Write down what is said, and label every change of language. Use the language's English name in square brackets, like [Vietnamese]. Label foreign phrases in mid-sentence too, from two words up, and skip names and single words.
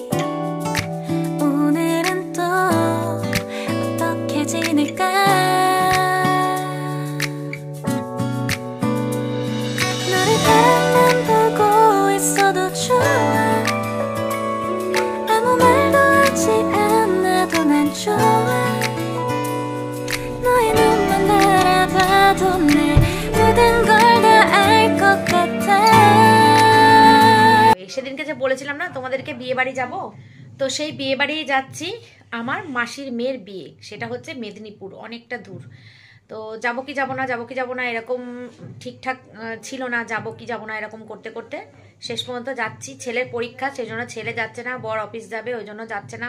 [Korean] 오늘은 또 어떻게 지낼까 너를 바라만 보고 있어도 좋아 아무 말도 하지 않아도 난 좋아 너의 눈만 바라봐도 내 모든 걸 다 알 것 같아 [Bangla] সেদিনকে যে বলেছিলাম না তোমাদেরকে বিয়ে বাড়ি যাবো, তো সেই বিয়ে বাড়ি যাচ্ছি। আমার মাসির মেয়ের বিয়ে, সেটা হচ্ছে মেদিনীপুর, অনেকটা দূর। তো যাবো কি যাবো না, যাবো কি যাবো না, এরকম ঠিকঠাক ছিল না। যাবো কি যাবো না এরকম করতে করতে শেষ পর্যন্ত যাচ্ছি। ছেলের পরীক্ষা, সেই জন্য ছেলে যাচ্ছে না, বর অফিস যাবে, ওই জন্য যাচ্ছে না।